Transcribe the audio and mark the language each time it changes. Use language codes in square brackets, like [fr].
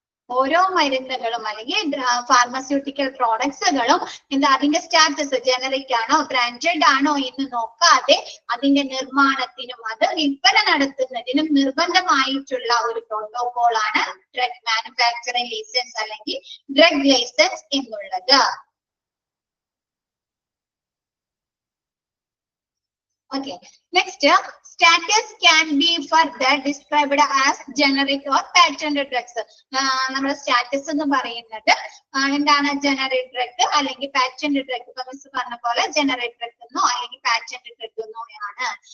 [ml] ഓരോ മരുന്നുകളും അല്ലെങ്കിൽ ഫാർമസ്യൂട്ടിക്കൽ പ്രോഡക്ട്സുകളും എന്താ അതിന്റെ സ്റ്റാറ്റസ് ജനറിക് ആണോ ബ്രാൻഡഡ് ആണോ എന്ന് നോക്കാതെ അതിന്റെ നിർമ്മാണത്തിനും അത് വിൽപ്പന നടത്തുന്നതിനും നിർബന്ധമായിട്ടുള്ള ഒരു പ്രോട്ടോകോൾ ആണ് ഡ്രഗ് മാനുഫാക്ചറിംഗ് ലൈസൻസ് അല്ലെങ്കിൽ ഡ്രഗ് ലൈസൻസ് എന്നുള്ളത്. [en] Okay, next, status can be further described as generic or patented drugs. [ml] നമ്മുടെ സ്റ്റാറ്റസ് എന്ന് പറയുന്നത് എന്താണ്, ജനറിക് ഡ്രഗ് അല്ലെങ്കിൽ പാറ്റന്റ് ഡ്രഗ്. ഇപ്പൊ മിസ് പറഞ്ഞ പോലെ ജനറിക് ഡ്രഗ് എന്നോ അല്ലെങ്കിൽ പാറ്റന്റ് ഡ്രഗ് എന്നോ ആണ്.